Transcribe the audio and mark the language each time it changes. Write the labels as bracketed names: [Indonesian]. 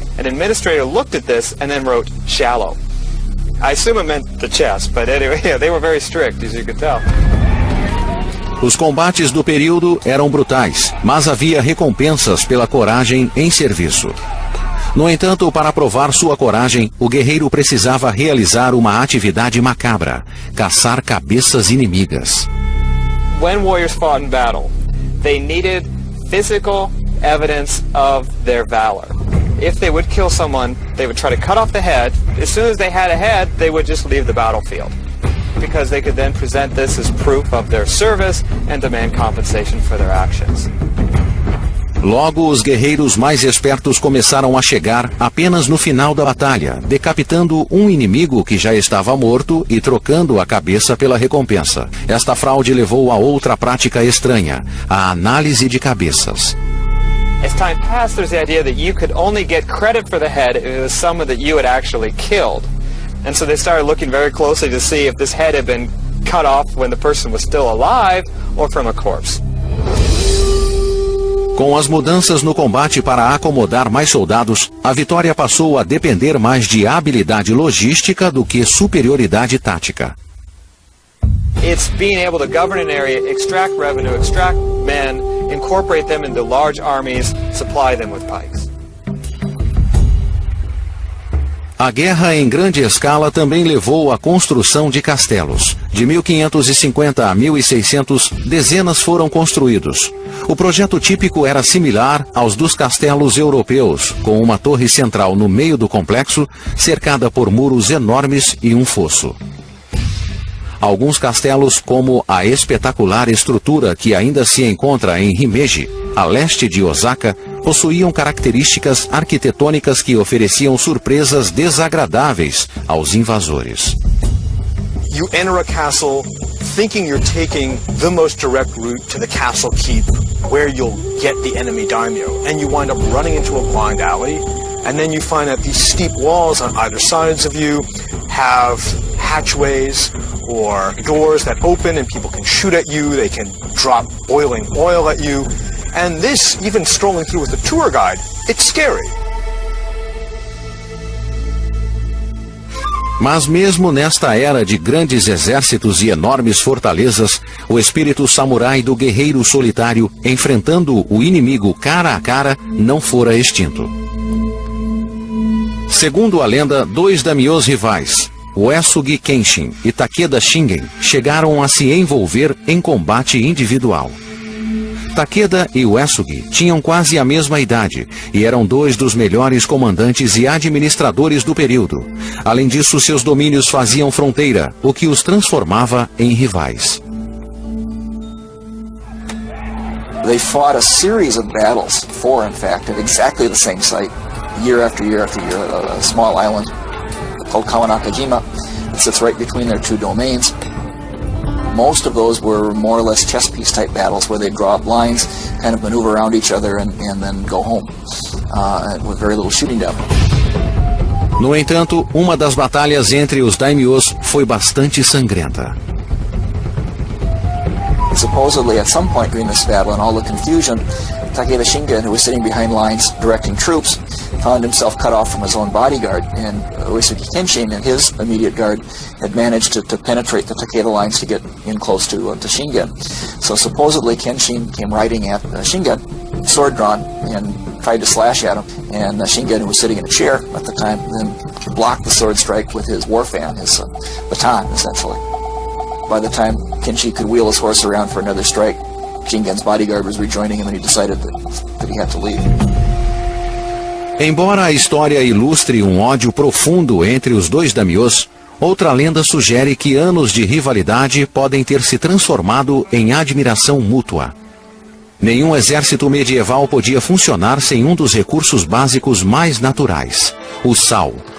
[English] An administrator looked at this and then wrote, shallow. I assume it meant the chest, but anyway, yeah, they were very strict, as you could tell. [Portuguese] Os combates do período eram brutais, mas havia recompensas pela coragem em serviço. No entanto, para provar sua coragem, o guerreiro precisava realizar uma atividade macabra: caçar cabeças inimigas. [English] When warriors fought in battle, they needed physical evidence of their valor. If they would kill someone, they would try to cut off the head. As soon as they had a head, they would just leave the battlefield, because they could then present this as proof of their service and demand compensation for their actions. [Portuguese] Logo, os guerreiros mais espertos começaram a chegar apenas no final da batalha, decapitando um inimigo que já estava morto e trocando a cabeça pela recompensa. Esta fraude levou a outra prática estranha, a análise de cabeças. [English] As time passed, there's the idea that you could only get credit for the head if it was someone that you had actually killed. And so they started looking very closely to see if this head had been cut off when the person was still alive or from a corpse. [Portuguese] Com as mudanças no combate para acomodar mais soldados, a vitória passou a depender mais de habilidade logística do que superioridade tática. [English] It's being able to govern an area, extract revenue, extract men, incorporate them into large armies, supply them with pikes. [Portuguese] A guerra em grande escala também levou à construção de castelos. De 1550 a 1600, dezenas foram construídos. O projeto típico era similar aos dos castelos europeus, com uma torre central no meio do complexo, cercada por muros enormes e um fosso. Alguns castelos, como a espetacular estrutura que ainda se encontra em Himeji, a leste de Osaka, possuíam características arquitetônicas que ofereciam surpresas desagradáveis aos invasores. [English] You enter a castle thinking you're taking the most direct route to the castle keep, where you'll get the enemy daimyo, and you wind up running into a blind alley, and then you find that these steep walls on either sides of you have hatchways or doors that open and people can shoot at you, they can drop boiling oil at you, and this, even strolling through with a tour guide, it's scary. [Portuguese] Mas mesmo nesta era de grandes exércitos e enormes fortalezas, o espírito samurai do guerreiro solitário, enfrentando o inimigo cara a cara, não fora extinto. Segundo a lenda, dois daimyos rivais, Uesugi Kenshin e Takeda Shingen, chegaram a se envolver em combate individual. Takeda e Uesugi tinham quase a mesma idade e eram dois dos melhores comandantes e administradores do período. Além disso, seus domínios faziam fronteira, o que os transformava em rivais. [English] They fought a series of battles, four in fact, at exactly the same site, year after year after year, a small island called Kawanakajima. It sits right between their two domains. Most of those were more or less chess piece type battles where they'd draw up lines, kind of maneuver around each other and then go home with very little shooting down. [Portuguese] No entanto, uma das batalhas entre os daimyos foi bastante sangrenta. [English] Supposedly, at some point during this battle, in all the confusion, Takeda Shingen, who was sitting behind lines directing troops, found himself cut off from his own bodyguard, and Uesugi Kenshin and his immediate guard had managed to penetrate the Takeda lines to get in close to Shingen. So supposedly Kenshin came riding at Shingen, sword drawn, and tried to slash at him, and Shingen, who was sitting in a chair at the time, then blocked the sword strike with his war fan, his baton, essentially. By the time Kenshin could wheel his horse around for another strike, Shingen's bodyguard was rejoining him and he decided that he had to leave. [Portuguese] Embora a história ilustre um ódio profundo entre os dois daimyos, Outra lenda sugere que anos de rivalidade podem ter se transformado em admiração mútua. Nenhum exército medieval podia funcionar sem um dos recursos básicos mais naturais, o sal.